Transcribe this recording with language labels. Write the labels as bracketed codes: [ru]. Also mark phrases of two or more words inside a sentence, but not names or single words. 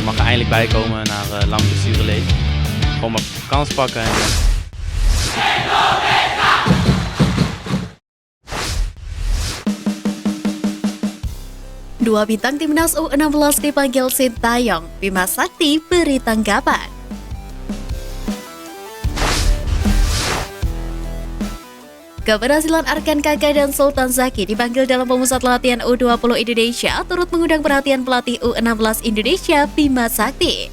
[nl] eindelijk bijkomen na lang blessure leed. Gewoon mijn kans pakken. [id] Dua bintang timnas U16 dipanggil Sintayong, Bima Sakti beri tanggapan. Keberhasilan Arkan Kakak dan Sultan Zaki dipanggil dalam pemusat latihan U20 Indonesia turut mengundang perhatian pelatih U16 Indonesia Bima Sakti.